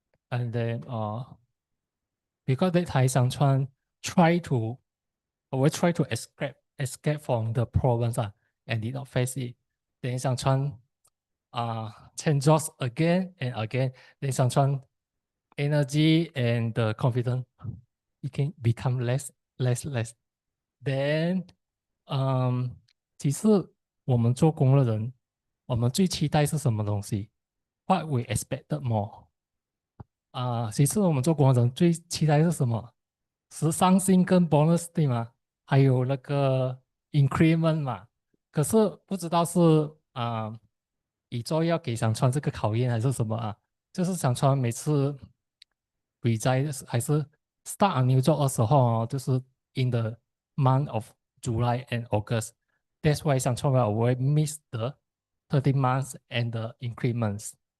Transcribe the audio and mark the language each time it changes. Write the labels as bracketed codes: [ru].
[en] And then because that Thai Sangchuan always try to escape from the problems and did not face it. Then Sangchuan change jobs again and again. Then Sangchuan energy and the confidence it can become less. [zh] Then 其实我们做工的人，我们最期待是什么东西 ？ [en] What we expected more [zh] 其实我们做工的人最期待是什么？是上薪跟 bonus 对吗？还有那个 increment 嘛。可是不知道是宇宙要给想川这个考验还是什么啊？就是想川每次 [en] resign [zh] 还是 [en] start a new job [zh] 的时候就是 [en] in the month of July and August. That's why 想川 will always miss the 30 months and the increments.